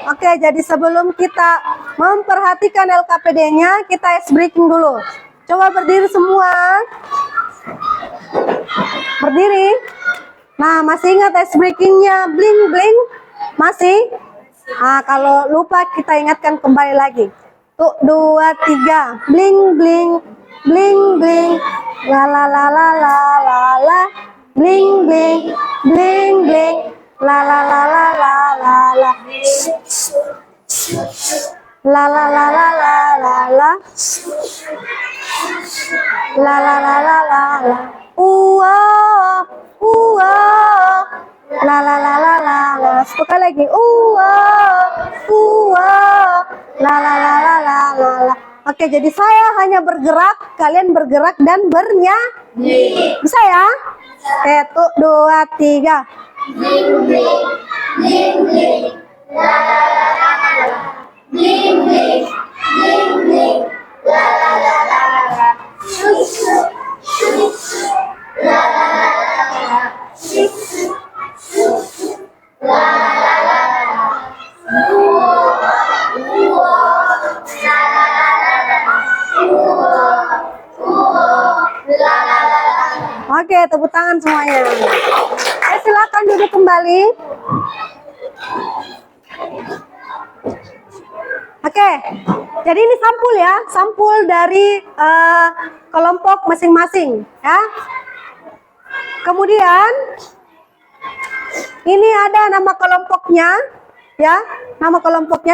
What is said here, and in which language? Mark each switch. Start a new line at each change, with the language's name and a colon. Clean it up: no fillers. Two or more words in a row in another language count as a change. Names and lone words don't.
Indonesian: Oke, jadi sebelum kita memperhatikan LKPD-nya, kita
English: ice breaking
Indonesian: dulu. Coba berdiri semua. Berdiri. Nah, masih ingat
English: ice breaking-
Indonesian: nya bling-bling? Masih? Nah, kalau lupa kita ingatkan kembali lagi. 2, 3. Bling bling bling bling. La la la la la la la. Bling bling bling bling. La la la la la la la. La la la la la la la. La la la la la la. La la la la la la. Sekali lagi. La la la la la la la. Oke, jadi saya hanya bergerak, kalian bergerak dan bernyanyi. Bisa ya? 1, 2, 3. Bling bling bling bling. La la la la la. Bling bling bling bling. La la la la la. Shuk shuk shuk shuk. La la la la la. Shuk shuk shuk shuk. La la la la la. La la la la la. La la la la. Oke, tepuk tangan semuanya. Silakan duduk kembali. Oke, jadi ini sampul ya, sampul dari kelompok masing-masing ya. Kemudian ini ada nama kelompoknya ya, nama kelompoknya.